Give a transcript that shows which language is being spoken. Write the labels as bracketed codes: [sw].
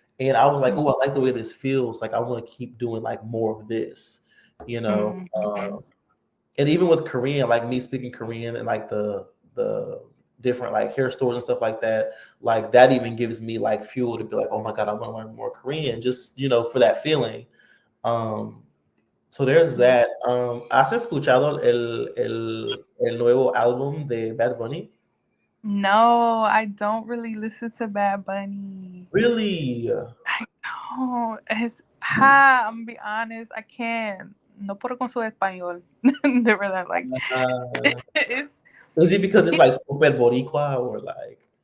[en] And I was like, oh, I like the way this feels. Like I want to keep doing like more of this, you know. Mm-hmm. And even with Korean, like me speaking Korean and like the different like hair stores and stuff like that even gives me like fuel to be like, oh my god, I want to learn more Korean, just for that feeling. Um, so there's that. [es] ¿Has escuchado el nuevo álbum de Bad Bunny? [en] No, I don't really listen to Bad Bunny. Really? I don't. I'm gonna be honest. I can't. [es] No puedo con su español. De verdad, like Uh, [en] it's is it because it's he, like super boricua or like?